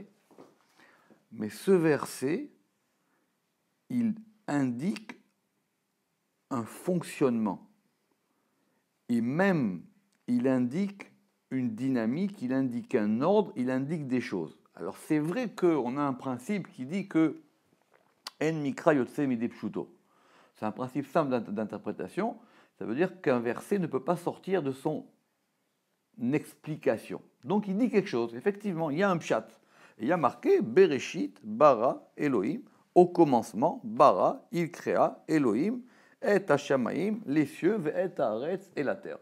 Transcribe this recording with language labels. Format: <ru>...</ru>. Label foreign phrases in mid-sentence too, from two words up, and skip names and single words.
<fr>Mais ce verset, il indique un fonctionnement. Et même, il indique une dynamique, il indique un ordre, il indique des choses. Alors c'est vrai qu'on a un principe qui dit que</fr> <he>אין מקרא יוצא מידי פשוטו.</he> <fr>C'est un principe simple d'interprétation. Ça veut dire qu'un verset ne peut pas sortir de son explication. Donc il dit quelque chose. Effectivement, il y a un pshat. Et il y a marqué</fr> <he>בראשית, ברא, אלהים.</he> <fr>Au commencement, bara, il créa, Elohim, et Hashamaim, les cieux, et haaretz, et la terre.</fr>